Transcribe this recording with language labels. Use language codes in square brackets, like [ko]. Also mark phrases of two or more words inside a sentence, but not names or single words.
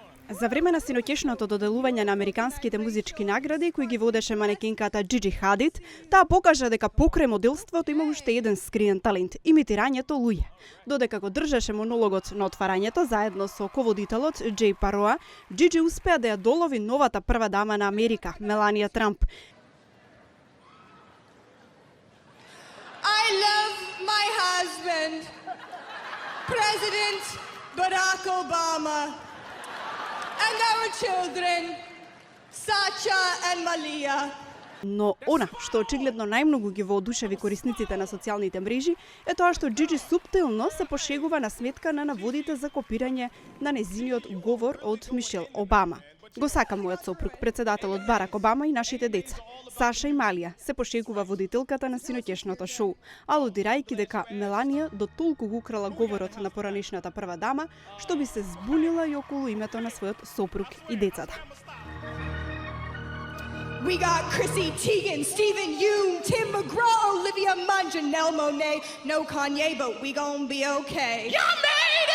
[mk] За време на синоќешното доделување на американските музички награди, кои ги водеше манекенката Джиджи Хадид, таа покажа дека покрај моделството има уште еден скриен талент – имитирањето луѓе. Додека го држеше монологот на отварањето заедно со ководителот Джей Пароа, Джиджи успеа да ја долови новата прва дама на Америка, Меланија Трамп. [en] I love my husband, President Barack Obama, and our children, Sacha and Malia. [mk] Но она што очигледно најмногу ги воодушеви корисниците на социјалните мрежи е тоа што Джиджи суптилно се пошегува на сметка на наводите за копирање на незиниот говор од Мишел Обама. Го сака мојот сопруг, председателот Барак Обама и нашите деца. Саша и Малија се пошегува водителката на синоќешното шоу, алудирајќи дека Меланија до толку го украла говорот на поранешната прва дама, што би се збунила и околу името на својот сопруг и децата. [en] We got Chrissy Teigen, Stephen Yoon, Tim McGraw, Olivia Munn, Janelle Monáe, no Kanye, but we gon' be okay. Yeah, man!